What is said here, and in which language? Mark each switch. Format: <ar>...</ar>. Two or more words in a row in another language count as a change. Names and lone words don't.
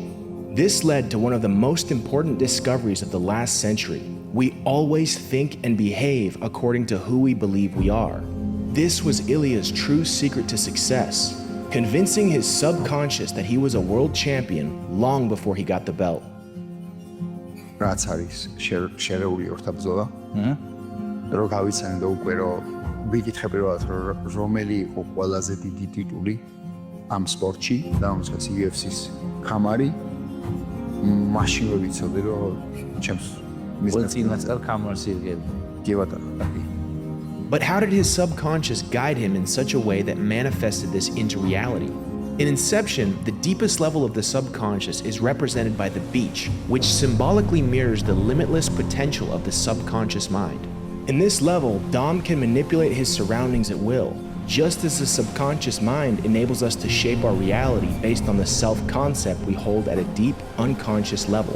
<en>This led to one of the most important discoveries of the last century. We always think and behave according to who we believe we are. This was Ilia's true secret to success, convincing his subconscious that he was a world champion long before he got the belt.</en> <ka>რაც არის შერეული ორთაბრძოლა? რო გავიცანე და უკვე რომ ვიკითხე პირველად რომელი იყო ყველაზე დიდი ტიტული ამ სპორტში და რომელსაც UFC-ს ხამარი, მაშინ ვიცოდი რომ ჩემს წინასწარ ხამარს იღებ. კი ბატონო.</ka> <en>But how did his subconscious guide him in such a way that manifested this into reality? In Inception, the deepest level of the subconscious is represented by the beach, which symbolically mirrors the limitless potential of the subconscious mind. In this level, Dom can manipulate his surroundings at will, just as the subconscious mind enables us to shape our reality based on the self-concept we hold at a deep, unconscious level.</en>